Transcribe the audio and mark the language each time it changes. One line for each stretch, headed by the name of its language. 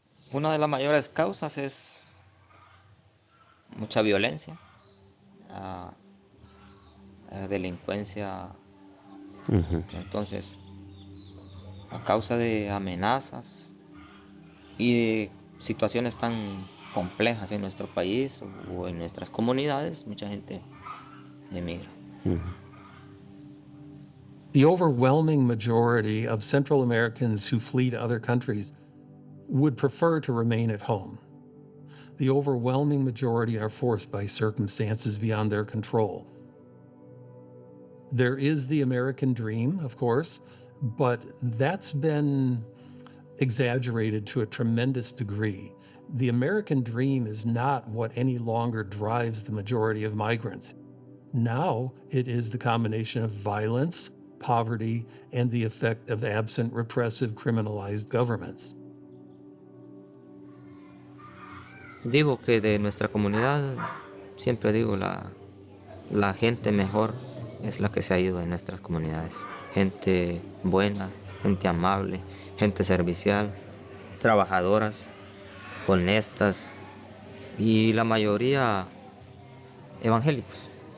Spanish: Una de las mayores causas es mucha violencia, delincuencia. Entonces, a causa de amenazas y de situaciones tan complejas en nuestro país o en nuestras comunidades, mucha gente emigra.
English: The overwhelming majority of Central Americans who flee to other countries would prefer to remain at home. The overwhelming majority are forced by circumstances beyond their control. There is the American dream, of course, but that's been exaggerated to a tremendous degree. The American dream is not what any longer drives the majority of migrants. Now it is the combination of violence, poverty, and the effect of absent, repressive, criminalized governments.
Spanish: Digo que de nuestra comunidad, siempre digo, la gente mejor es la que se ha ido de nuestras comunidades. Gente buena, gente amable, gente servicial, trabajadoras, honestas y la mayoría evangélicos.